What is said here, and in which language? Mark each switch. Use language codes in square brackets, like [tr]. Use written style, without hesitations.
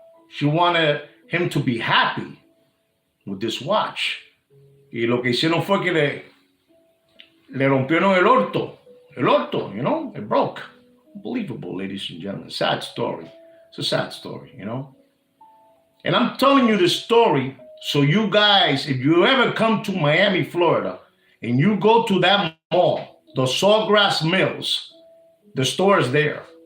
[en] She wanted him to be happy with this watch. [es] Y lo que hicieron fue que le rompieron el orto, [en] it broke. Unbelievable, ladies and gentlemen. Sad story. It's a sad story, And I'm telling you this story so you guys, if you ever come to Miami, Florida, and you go to that mall, the Sawgrass Mills, the store is there.